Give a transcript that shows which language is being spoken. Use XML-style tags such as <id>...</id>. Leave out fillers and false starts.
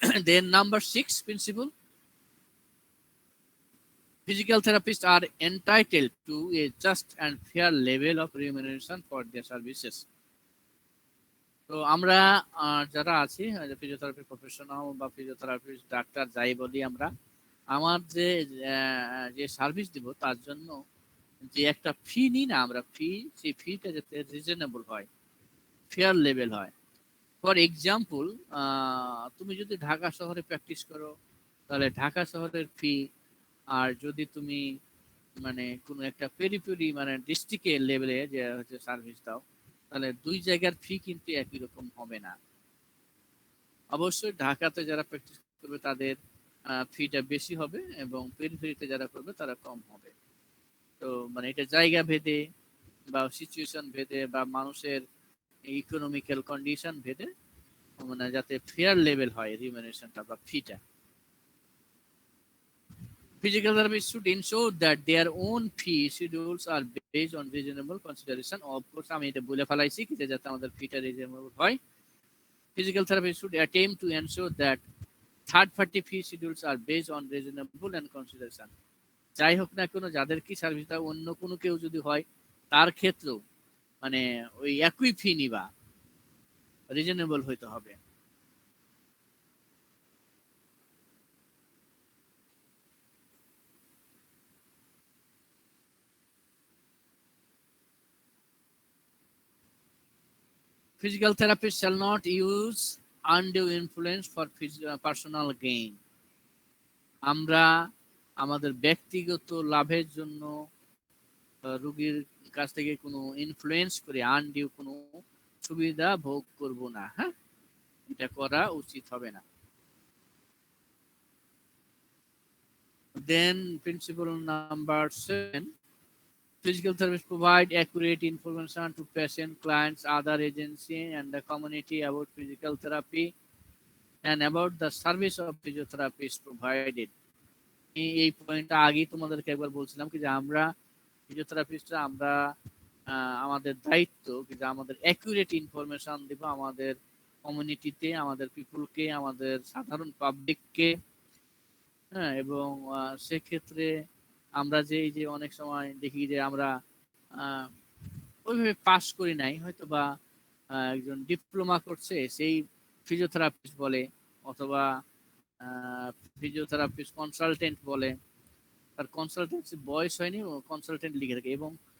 <en>Then number 6 principle, physical therapists are entitled to a just and fair level of remuneration for their services.</en> <bn>তো আমরা যারা আছি physiotherapy professional বা physiotherapist, doctor যাই বলি আমরা, আমার যে সার্ভিস দিব তার জন্য যে একটা ফি নিই না আমরা, সেই ফিটা যাতে রিজনেবল হয়, ফেয়ার লেভেল হয়।</bn> <en>for example,</en> <bn>তুমি যদি ঢাকা শহরে প্র্যাকটিস করো তাহলে ঢাকা শহরের ফি, আর যদি তুমি মানে কোনো একটা পেরিফেরি মানে ডিস্ট্রিক্টের লেভেলে যে হচ্ছে সার্ভিস দাও, তাহলে দুই জায়গার ফি কিন্তু একই রকম হবে না। অবশ্যই ঢাকাতে যারা প্র্যাকটিস করবে তাদের ফিটা বেশি হবে এবং পেরিফেরিতে যারা করবে তারা কম হবে। তো মানে এটা জায়গা ভেদে বা সিচুয়েশন ভেদে বা মানুষের ইকোনমিক্যাল কন্ডিশন ভেদে মানে যাতে ফেয়ার লেভেল হয় রিমিউনারেশনটা বা ফিটা।</bn> <en>Physical therapists should ensure that their own fee schedules are based on reasonable consideration. Of course,</en> <bn>আমি এটা বলে ফেলাইছি যে যাতে আমাদের ফিটা রিজনেবল হয়।</bn> <en>Physical therapists should attempt to ensure that third party fee schedules are based on reasonable and consideration.</en> <bn>যাই হোক না কেন, যাদের কি সার্ভিসটা অন্য কোনো কেউ যদি হয় তার ক্ষেত্রেও মানে ওই একই ফি নিবা, রিজনেবল হইতে হবে।</bn> <en>Physical therapists shall not use undue influence for personal gain.</en> <bn>আমরা আমাদের ব্যক্তিগত লাভের জন্য রোগীর কাছ থেকে কোনো ইনফ্লুয়েন্স করে আনডিউ কোনো সুবিধা ভোগ করব না। হ্যাঁ, এটা করা উচিত হবে না।</bn> <en>Then principle number 7, physical therapists provide accurate information to patient, clients, other agency and the community about physical therapy and about the service of physiotherapy is provided.</en> <bn>এই পয়েন্টটা আগেই তোমাদেরকে একবার বলছিলাম কি যে আমরা ফিজিওথেরাপিস্টরা আমরা আমাদের দায়িত্ব কি যে আমাদের অ্যাকুরেট ইনফরমেশন দিব আমাদের কমিউনিটিতে, আমাদের পিপুলকে, আমাদের সাধারণ পাবলিককে। হ্যাঁ, এবং সেক্ষেত্রে আমরা যে এই যে অনেক সময় দেখি যে আমরা ওইভাবে পাস করি নাই, হয়তো বা একজন ডিপ্লোমা করছে সেই ফিজিওথেরাপিস্ট বলে, অথবা ফিজিওথেরাপিস্ট কনসালটেন্ট বলে, তার কনসালটেন্সি বয়স হয়নি ও কনসালটেন্ট লিখে থাকে, এবং</bn>